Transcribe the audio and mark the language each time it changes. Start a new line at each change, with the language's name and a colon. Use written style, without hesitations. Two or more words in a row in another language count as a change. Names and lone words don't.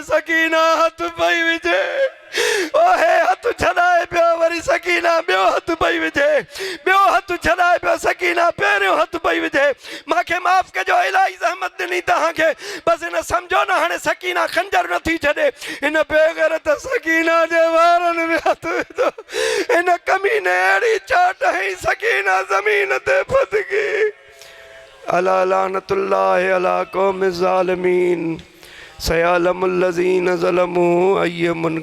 Sindhi: सकीना हथ पई विझे, ओहे हथ छॾाए पियो, वरी सकीना ॿियो हथ पई विझे, ॿियो हथ छॾाए पियो, सकीना पहिरियों हथ पई विझे। मूंखे माफ़ कजो, इलाही ज़हमत ॾिनी तव्हांखे, बसि हिन सम्झो न, हाणे सकीना खंजर नथी छॾे। हिन बेग़ैरत सकीना जे वारनि में हथ विधो। हिन कमीने अहिड़ी चाट हई, सकीना ज़मीन ते फथकी।
Arabic: ألا لعنة الله على قوم ظالمين, سيعلم الذين ظلموا أيم